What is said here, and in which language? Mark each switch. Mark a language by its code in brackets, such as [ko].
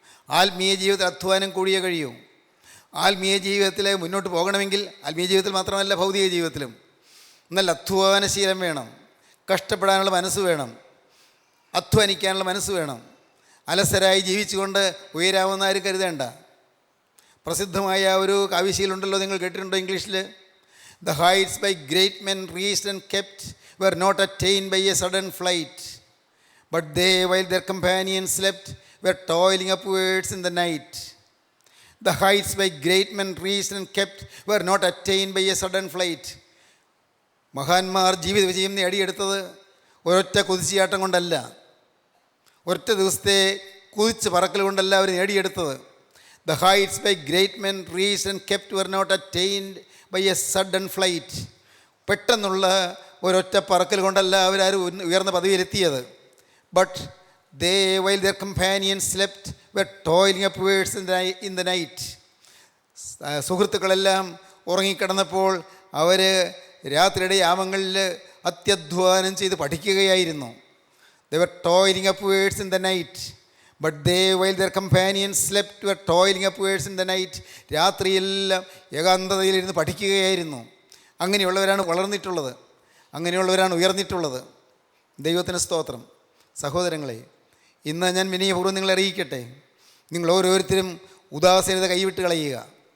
[ml] ആത്മീയ ജീവിതത്തിൽ അധ്വാനം കൂടിയേ കഴിയൂ. ആത്മീയ ജീവിതത്തിൽ മുന്നോട്ട് പോകണമെങ്കിൽ, ആത്മീയ ജീവിതത്തിൽ മാത്രമല്ല ഭൗതിക ജീവിതത്തിലും നല്ല അധ്വാനശീലം വേണം. കഷ്ടപ്പെടാനുള്ള മനസ്സ് വേണം. അധ്വാനിക്കാനുള്ള മനസ്സ് വേണം. അലസരായി ജീവിച്ചുകൊണ്ട് ഉയരാമെന്ന് ആരും കരുതേണ്ട. പ്രസിദ്ധമായ ഒരു കാവ്യശീലുണ്ടല്ലോ, നിങ്ങൾ കേട്ടിട്ടുണ്ടോ ഇംഗ്ലീഷിൽ? [en] The heights by great men reached and kept were not attained by a sudden flight, but they, while their companions slept, were toiling upwards in the night. The heights by great men reached and kept were not attained by a sudden flight. [ml] മഹാന്മാർ ജീവിത വിജയം നേടിയെടുത്തത് ഒരൊറ്റ കുതിച്ചുചാട്ടം കൊണ്ടല്ല, ഒരൊറ്റ ദിവസത്തെ കുതിച്ച് പറക്കൽ കൊണ്ടല്ല അവർ നേടിയെടുത്തത്. [en] The heights by great men reached and kept were not attained by a sudden flight. [ml] പെട്ടെന്നുള്ള ഒരൊറ്റ പറക്കൽ കൊണ്ടല്ല അവരാരും ഉയർന്ന പദവിയിലെത്തിയത്. [en] But they, while their companions slept, were toiling upwards in the night. [ml] സുഹൃത്തുക്കളെല്ലാം ഉറങ്ങിക്കിടന്നപ്പോൾ അവർ രാത്രിയുടെ യാമങ്ങളിൽ അത്യധ്വാനം ചെയ്ത് പഠിക്കുകയായിരുന്നു. [en] They were toiling upwards in the night. But they, while their companions slept, were toiling upwards in the night. [ml] രാത്രിയെല്ലാം ഏകാന്തതയിലിരുന്ന് പഠിക്കുകയായിരുന്നു. അങ്ങനെയുള്ളവരാണ് വളർന്നിട്ടുള്ളത്. അങ്ങനെയുള്ളവരാണ് ഉയർന്നിട്ടുള്ളത്. ദൈവത്തിന് സ്തോത്രം. സഹോദരങ്ങളെ, ഇന്ന് ഞാൻ വിനയപൂർവ്വം നിങ്ങളെ അറിയിക്കട്ടെ, നിങ്ങൾ ഓരോരുത്തരും ഉദാസീനത കൈവിട്ട് കളയുക.